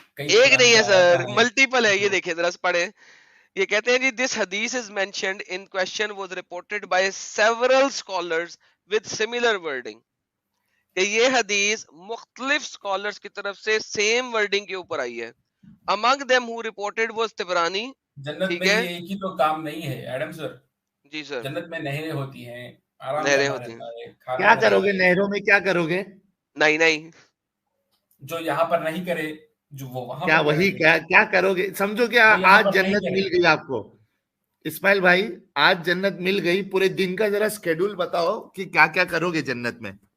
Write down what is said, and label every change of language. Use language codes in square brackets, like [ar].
[ur] ایک نہیں ہے سر, ملٹیپل ہے. یہ دیکھیں ذرا پڑھیں, یہ کہتے ہیں جی [en] this حدیث is mentioned in question was reported by several scholars with similar wording, [ur] کہ یہ حدیث مختلف سکالرز کی طرف سے سیم ورڈنگ کے اوپر آئی ہے. [en] among them who reported was Tabarani. [ur] جنت میں یہ ایک ہی تو کام نہیں ہے ایڈم سر. جی سر, جنت میں نہریں ہوتی ہیں, نہریں ہوتی ہیں. کیا کرو گے نہروں میں, کیا کرو گے؟ نہیں جو یہاں پر نہیں کرے جو وہ وہاں کیا وہی کیا کرو گے؟ سمجھو کیا آج جنت مل گئی آپ کو اسماعیل بھائی, آج جنت مل گئی, پورے دن کا ذرا اسکیڈول بتاؤ کہ کیا کیا کرو گے جنت میں.